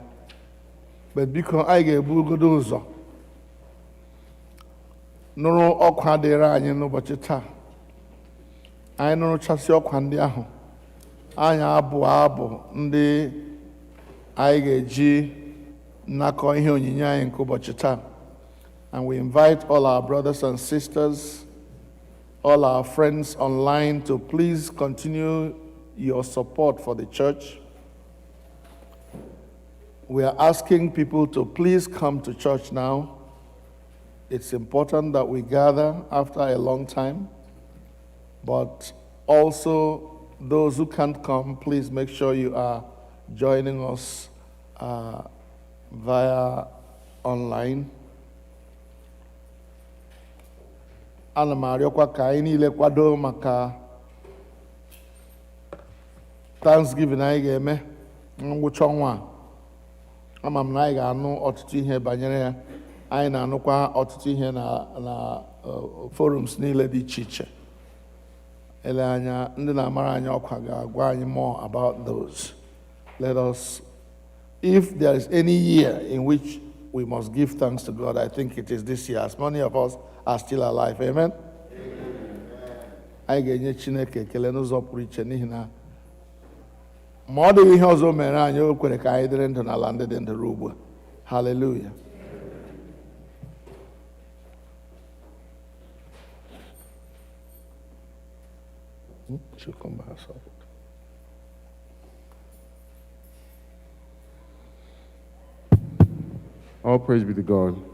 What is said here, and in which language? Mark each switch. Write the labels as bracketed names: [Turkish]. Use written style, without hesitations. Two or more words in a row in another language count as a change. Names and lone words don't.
[Igbo] Biko anyị ga-ebugodo ụzọ nụrụ ọkwa dịrị anyị n'ụbọchị taa. Anyị nụrụchasị ọkwa ndị ahụ, anyị abụ ndị anyị ga-eji nnakọ ihe onyinye anyị nke ụbọchị taa. [English] And we invite all our brothers and sisters, all our friends online, to please continue your support for the church. We are asking people to please come to church now. It's important that we gather after a long time, but also those who can't come, please make sure you are joining us via online. [Igbo] Ana m arịọkwa ka anyị niile kwado maka Thanksgiving anyị ga-eme ngwụcha ọnwa a. Ama m na anyị ga-anụ ọtụtụ ihe banyere ya. Anyị na-anụkwa ọtụtụ ihe na forums niile dị iche iche. Ele anya ndị na-amara anyị ọkwa ga-agwa anyị [English] more about those. Let us, if there is any year in which we must give thanks to God, I think it is this year, as many of us are still alive. Amen? [Igbo] Anyị ga-enye Chineke ekele n'ụzọ pụrụ iche, n'ihi na ma ọ dịghị ihe ọzọ mere anyị, o kwere ka anyị dịrị ndụ n'ala ndị dị ndụ ruo ugbu a. [English] Hallelujah. She'll come by herself. All praise be to God.